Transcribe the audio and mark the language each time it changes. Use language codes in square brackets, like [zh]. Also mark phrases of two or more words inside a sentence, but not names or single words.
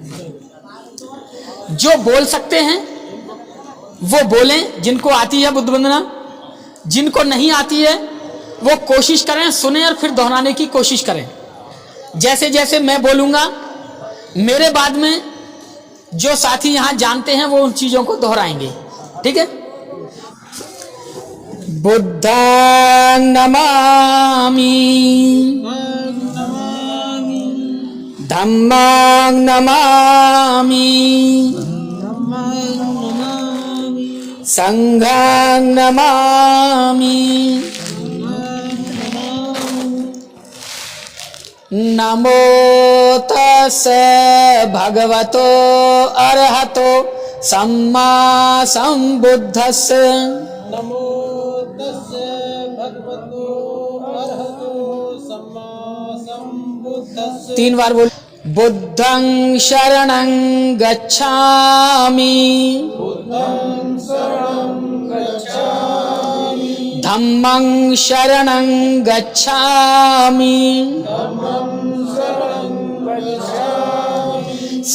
[hi] जो बोल सकते हैं वो बोलें, जिनको आती है बुद्ध वंदना। जिनको नहीं आती है वो कोशिश करें, सुने और फिर दोहराने की कोशिश करें। जैसे जैसे मैं बोलूंगा मेरे बाद में जो साथी यहां जानते हैं वो उन चीजों को दोहराएंगे। ठीक है। [pi] बुद्धं नमामि, धम्मं नमामि, संघं नमामि, नमो तस्सै भगवतो अरहतो सम्मा संबुद्धस्स। नमो तस्सै भगवतो अरहतो सम्मा संबुद्धस्स। [hi] 3 बार बोल। [pi] बुद्धं शरणं गच्छामि, बुद्धं शरणं गच्छामि, धम्मं शरणं गच्छामि, धम्मं शरणं गच्छामि,